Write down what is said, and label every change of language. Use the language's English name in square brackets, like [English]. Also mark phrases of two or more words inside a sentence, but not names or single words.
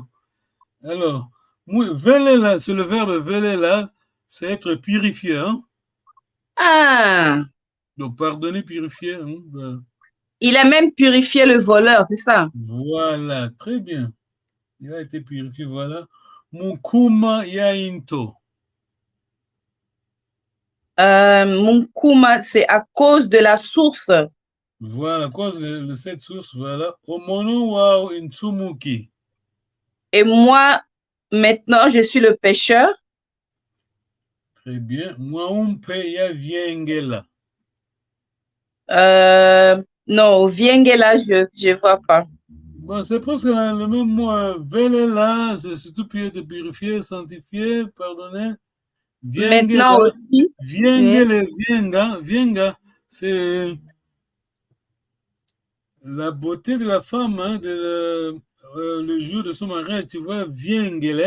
[French] Alors, velela, c'est le verbe velela, c'est être purifié, hein? Ah, Donc, pardonner, purifier, hein? Ben, il a même purifié le voleur, c'est ça? voilà, très bien. Il a été purifié, voilà. [Kongo] Mukuma yainto. Munkuma, [French] c'est à cause de la source. Voilà, à cause de cette source, voilà. [Kongo] Omono wa intumuki. [French] Et moi, maintenant, je suis le pécheur. Très bien. [Kongo] Mwaumpe ya viengela. [French] Non, Viengela, je ne vois pas. Bon, c'est presque le même mot. Velela, c'est surtout de purifier, sanctifier, pardonner. Maintenant Viengela, aussi. viengele, vienga, vienga, c'est la beauté de la femme, hein, le jour de son mariage, tu vois, viengele.